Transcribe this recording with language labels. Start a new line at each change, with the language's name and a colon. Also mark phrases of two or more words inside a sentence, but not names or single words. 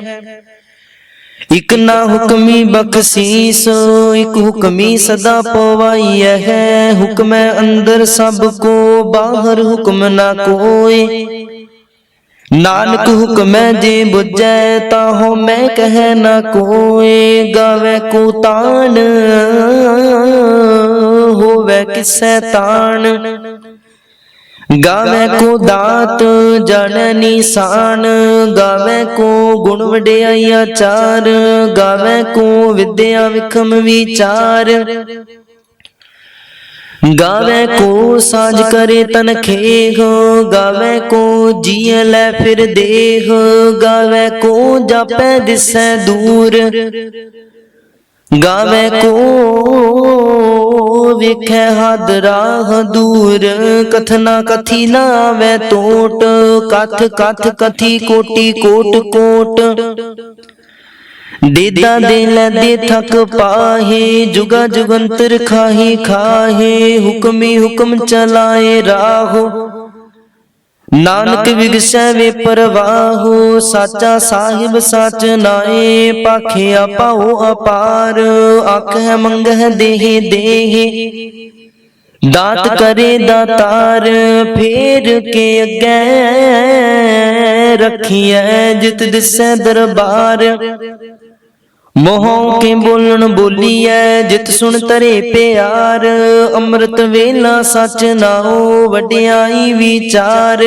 Punjabi: ਇਕ ਨਾ ਹੁਕਮੀ ਬਖ਼ਸ਼ੀਸ ਇਕ ਹੁਕਮੀ ਸਦਾ ਪਵਾਈਐ ਹੈ। ਹੁਕਮ ਅੰਦਰ ਸਭਕੋ ਬਾਹਰ ਹੁਕਮ ਨਾ ਕੋਇ। ਨਾਨਕ ਹੁਕਮ ਜੇ ਬੁਝੈ ਤਾਹੋ ਮੈਂ ਕਹ ਨਾ ਕੋਇ। ਗਾਵੇ ਕੋ ਤਾਣ ਹੋਵੇ ਕਿਸੈ ਤਾਣ। ਗਾਵੇ ਕੋ ਦਾਤ ਜਾਣੇ ਨਿਸ਼ਾਨ। ਗਾਵੇ ਕੋ ਗੁਣ ਵਡਿਆਈ ਆਚਾਰ। ਗਾਵੇ ਕੋ ਵਿਦਿਆ ਵਿਖਮ ਵਿਚਾਰ। ਗਾਵੇ ਕੋ ਸਾਜ ਕਰੇ ਤਨ ਖੇਹ। ਗਾਵੇ ਕੋ ਜੀਅ ਲੈ ਫਿਰ ਦੇਹ। ਗਾਵੇ ਕੋ ਜਾਪੈ ਦਿਸੈ ਦੂਰ। ਗਾਵੇ ਕੋ ਵੇਖੈ ਹਦ ਰਾਹ ਦੂਰ। ਕਥਨਾ ਕਥੀ ਨਾ ਆਵੇ ਤੋਟ। ਕਥ ਕਥ ਕਥੀ ਕੋਟਿ ਕੋਟ ਕੋਟ। ਦੇਦਾ ਦੇ ਲੈ ਦੇ ਥਕ ਪਾਹੇ ਜੁਗਾ ਜੁਗੰਤਰ ਖਾਹੀ ਖਾਹੇ। ਹੁਕਮੀ ਹੁਕਮ ਚਲਾਏ ਰਾਹੋ ਨਾਨਕ ਵਿਗਸੈ ਵੇ ਪਰਵਾਹੋ। ਸਾਚਾ ਸਾਹਿਬ ਸਾਚ ਨਾਏ ਪਾਖਿਆ ਪਾਓ ਅਪਾਰ। ਆਖੈ ਮੰਗਹ ਦੇਹ ਦੇਹ ਦਾਤ ਕਰੇ ਦਾਤਾਰ। ਫੇਰ ਕੇ ਅਗੇ ਰਖੀਏ ਜਿਤ ਦਿਸੈ ਦਰਬਾਰ। ਮੋਹੋਂ ਕੇ ਬੋਲਣ ਬੋਲੀਏ ਜਿਤ ਸੁਣ ਤਰੇ ਪਿਆਰ। ਅੰਮ੍ਰਿਤ ਵੇਲਾ ਸਚ ਨਾਓ ਵਡਿਆਈ ਵਿਚਾਰ।